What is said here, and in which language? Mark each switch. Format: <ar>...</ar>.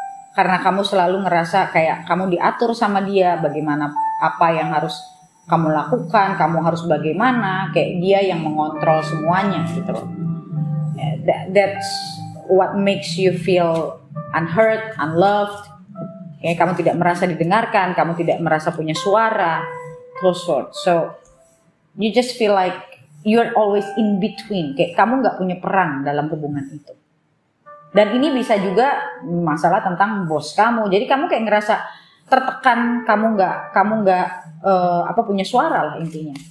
<id>Karena kamu selalu ngerasa kayak kamu diatur sama dia, bagaimana apa yang harus kamu lakukan, kamu harus bagaimana, kayak dia yang mengontrol semuanya gitu loh.</id> <en>That's what makes you feel unheard, unloved.</en> <id>Kayak kamu tidak merasa didengarkan, kamu tidak merasa punya suara, close word.</id> <en>So you just feel like you're always in between,</en> <id>kayak kamu nggak punya peran dalam hubungan itu. Dan ini bisa juga masalah tentang bos kamu. Jadi kamu kayak ngerasa tertekan, kamu nggak punya suara lah intinya.</id>